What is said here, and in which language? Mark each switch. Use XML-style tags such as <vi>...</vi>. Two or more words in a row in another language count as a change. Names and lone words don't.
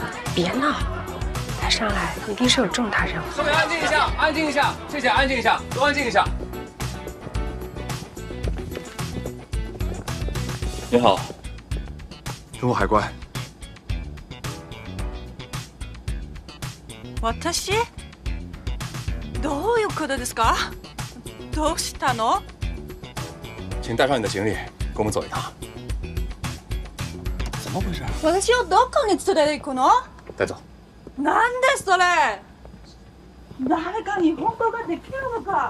<zh>别闹，他上来一定是有重大任务。各位安静一下，安静一下，谢谢，安静一下，都安静一下。你好，中国海关。</zh> <ja>私？どういうことですか？どうしたの？</ja> <zh>请带上你的行李，跟我们走一趟。怎么回事？</zh> <ja>私をどこに連れて行くの？</ja> <zh>带走。</zh> <ja>なんでそれ？誰かに本当ができるのか？</ja>